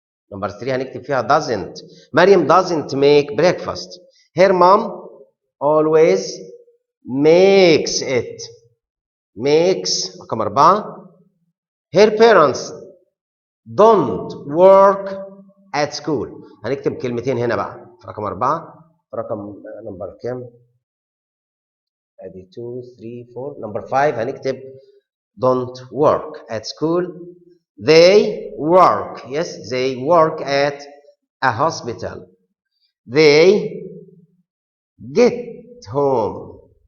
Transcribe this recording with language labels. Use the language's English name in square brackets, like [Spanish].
[English] Number 3 [Arabic] هنكتب فيها [English] doesn't. Maryam doesn't make breakfast. Her mom always makes it. [Arabic] رقم 4. [English] Her parents don't work at school. [Arabic] هنكتب كلمتين هنا بقى في رقم 4. رقم نمبر كام؟ ادي 2 3 4. [English] number 5 [Arabic] هنكتب [English] don't work at school. They work. Yes, they work at a hospital. They get home.